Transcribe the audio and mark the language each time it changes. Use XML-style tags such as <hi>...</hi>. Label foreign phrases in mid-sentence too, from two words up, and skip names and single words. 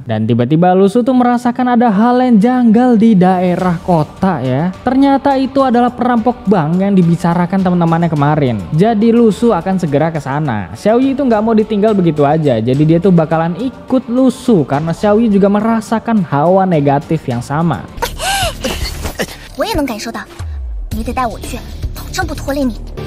<id>Dan tiba-tiba Lu Su tuh merasakan ada hal yang janggal di daerah kota ya. Ternyata itu adalah perampok bank yang dibicarakan teman-temannya kemarin. Jadi Lu Su akan segera ke sana. Xiao Yi itu nggak mau ditinggal begitu aja. Jadi dia tuh bakalan ikut Lu Su karena Xiao Yi juga merasakan hawa negatif yang sama.</id> <zh>我也能感受到，你得带我去，保证不拖累你。</zh>